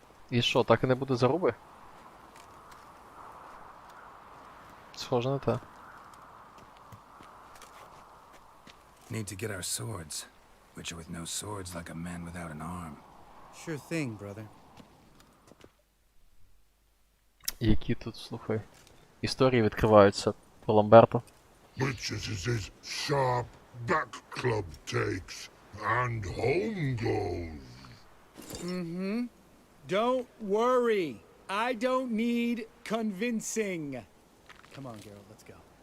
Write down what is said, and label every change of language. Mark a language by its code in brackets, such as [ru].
[uk] І що, так і не буде заруби? Схоже на те. [en] Need to get our swords. Witcher with no swords like a man without an arm. Sure thing, brother. [uk] Які тут, слухай, історії відкриваються по Ламберту. [en] Much as his sharp back club takes, and home goes. Mm-hmm. Don't worry. I don't need convincing. Come on, Geralt, let's go.